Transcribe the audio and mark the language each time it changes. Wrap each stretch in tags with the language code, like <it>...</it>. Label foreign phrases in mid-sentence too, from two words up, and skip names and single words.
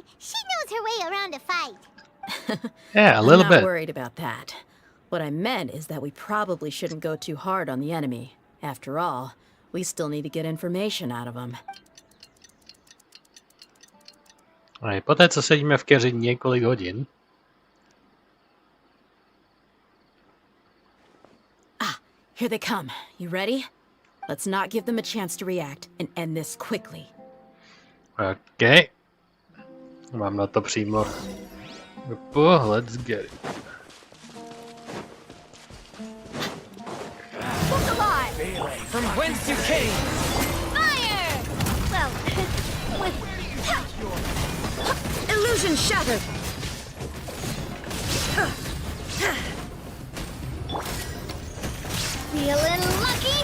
<en>She knows her way around a fight. Yeah, a little I'm not bit. worried about that. What I meant is that we probably shouldn't go too hard on the enemy. After all, we still need to get information out of them.</en> <cs>A i poté, co sedíme v keři několik hodin.</cs> <en>Here they come. You ready? Let's not give them a chance to react and end this quickly.</en> <cs>OK. Mám na to přímo pohled,</cs> <en>let's get it. Look alive! From whence you came! Fire! Well, with... Illusion shattered! Feeling lucky?</en>